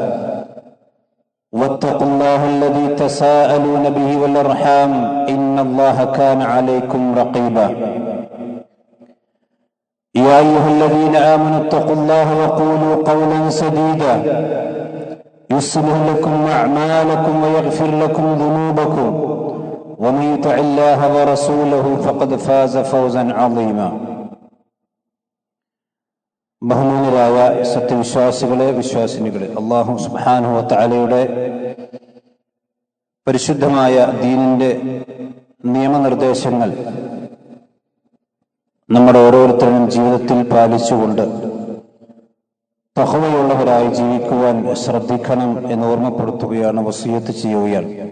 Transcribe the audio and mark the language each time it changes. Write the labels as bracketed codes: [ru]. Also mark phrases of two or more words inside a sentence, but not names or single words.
[ar] واتقوا الله الذي تساءلون به والأرحام إن الله كان عليكم رقيبا يا أيها الذين آمنوا اتقوا الله وقولوا قولا سديدا يصلح لكم أعمالكم ويغفر لكم ذنوبكم ومن يطع الله ورسوله فقد فاز فوزا عظيما [ml] ബഹുമാനരായ സത്യവിശ്വാസികളെ വിശ്വാസിനികളെ അല്ലാഹു [ar] سبحانه و تعالى [ml] പരിശുദ്ധമായ ദീനിന്റെ നിയമനിർദ്ദേശങ്ങൾ നമ്മുടെ ഓരോരുത്തരും ജീവിതത്തിൽ പാലിച്ചുകൊണ്ട് തഖ്വയുള്ളവരായി ജീവിക്കുവാൻ ശ്രദ്ധിക്കണം എന്ന് ഓർമ്മപ്പെടുത്തുകയാണ്, വസിയത്ത് ചെയ്യുകയാണ്.